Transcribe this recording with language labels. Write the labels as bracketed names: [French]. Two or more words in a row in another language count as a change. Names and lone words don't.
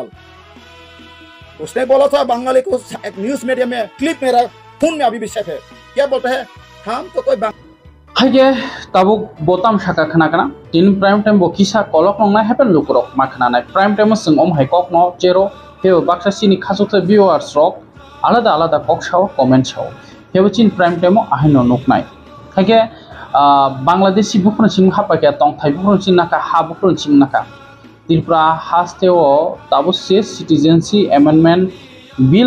[Hindi] उसने बोला था बंगाली को एक न्यूज मीडिया में क्लिप मेरा फोन में अभी भी सेट है क्या बोलते हैं हम तो कोई [Kok Borok] हागे ताबु बोताम शाखा खनाकना दिन [English] prime time [Kok Borok] बकिसा कलक नंना हेपन लुकरक मा खनानाय [English] prime time [Kok Borok] जों अम हाइकक न जेरो हेव बाक्सा सिनि खासुथे व्यूअर्स रक आलादा आलादा कक साव कमेन्ट साव हेव चिन [English] prime time [Kok Borok] आहायनो नुकनाय हागे बांग्लादेशी बुफुन सिम हापाके तं थाइ बुफुन सिन नाका हा बुफुन सिम नाका त्रिपुरा हास्टेआव ताबु से सिटिजेनशिप एमेन्डमेन्ट बिल